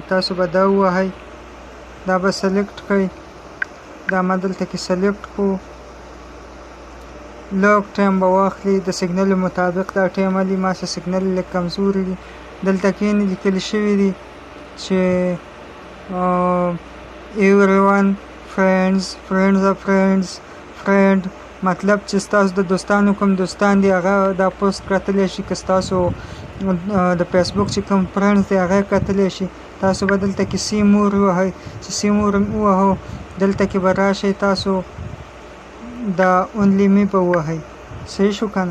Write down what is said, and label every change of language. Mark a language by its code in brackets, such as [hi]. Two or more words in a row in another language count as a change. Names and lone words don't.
[ps] تاسو به دا ووهئ دا به سلیکټ کړئ. دا ما دلته کې سلیکټ کړو. لږ ټایم به واخلي د سیګنل مطابق دا ټایم علي ما سه سیګنل لږ کمزوري دي. دلته کې لیکل شوي دي چې [en] everyone friends friend [ps] مطلب چې ستاسو د دوستانو کوم دوستان دي هغه دا پوسټ کتلی شي. که ستاسو د فیسبوک چې کوم فرندز دی هغه کتلی شي. تاسو به دلته کې [en] see more [ps] ووهئ. چې سی مور ووهو دلته کې به راشئ تاسو دا [en] only me [ps] به ووهئ صحیح شو که نه.